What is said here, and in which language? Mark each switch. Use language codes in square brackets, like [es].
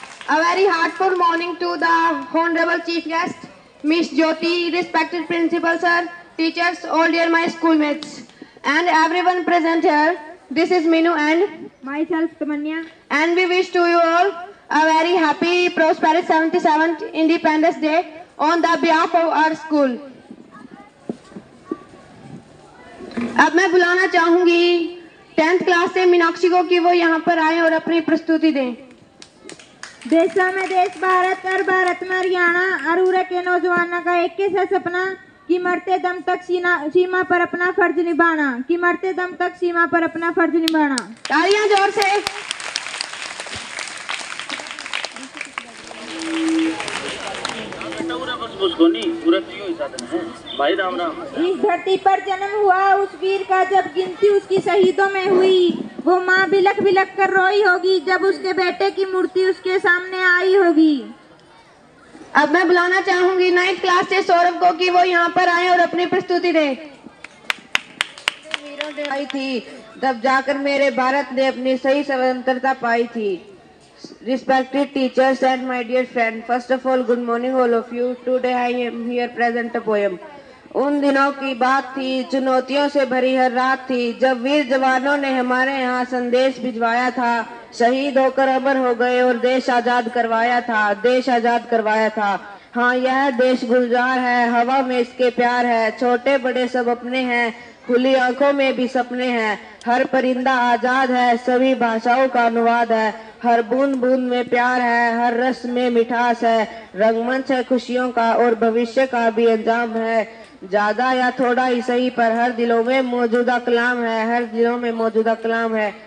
[en] A very heartful morning to the honorable chief guest, Miss Jyoti, respected principal sir, teachers, all dear my schoolmates, and everyone present here. This is Minu and myself Tamanya, and we wish to you all a very happy, prosperous 77th Independence Day on the behalf of our school. [hi] अब मैं बुलाना चाहूंगी 10th class से मीनाक्षी को कि वो यहाँ पर आए और अपनी प्रस्तुति दें। देशा में देश भारत और भारत में हरियाणा, अरूरे के नौजवानों का एक ही सपना कि मरते दम तक सीमा पर अपना फर्ज निभाना, कि मरते दम तक सीमा पर अपना फर्ज निभाना। तालियां जोर से। भाई राम राम। इस धरती पर जन्म हुआ उस वीर का जब गिनती उसकी शहीदों में हुई, वो माँ बिलख बिलख कर रोई होगी जब उसके बेटे की मूर्ति उसके सामने आई होगी। अब मैं बुलाना चाहूंगी 9th क्लास से सौरभ को कि वो यहाँ पर आए और अपनी प्रस्तुति दें। आई थी तब जाकर मेरे भारत ने अपनी सही स्वतंत्रता पाई थी। [en] Respected teachers and my dear friend, first of all, good morning all of you. Today I am here present a poem. [hi] उन दिनों की बात थी, चुनौतियों से भरी हर रात थी, जब वीर जवानों ने हमारे यहाँ संदेश भिजवाया था, शहीद होकर अमर हो गए और देश आजाद करवाया था, देश आजाद करवाया था। हाँ, यह देश गुलजार है, हवा में इसके प्यार है, छोटे बड़े सब अपने हैं, खुली आंखों में भी सपने हैं, हर परिंदा आजाद है, सभी भाषाओं का अनुवाद है, हर बूंद बूंद में प्यार है, हर रस में मिठास है, रंगमंच है खुशियों का और भविष्य का भी अंजाम है, ज्यादा या थोड़ा ही सही पर हर दिलों में मौजूदा कलाम है, हर दिलों में मौजूदा कलाम है।